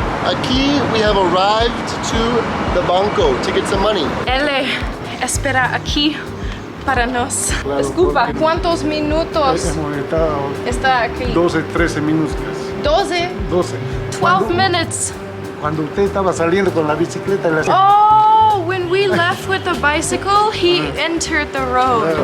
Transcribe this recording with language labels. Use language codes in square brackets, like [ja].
[en] Aquí we have arrived to the banco to get some money. [es] Él espera aquí para nos. Disculpa, ¿cuántos minutos está aquí? 12, 13 minutos. 12? 12. [en] 12 minutes. [es] Cuando usted estaba saliendo con la bicicleta, [en] Oh, when we left with the bicycle, he entered the road.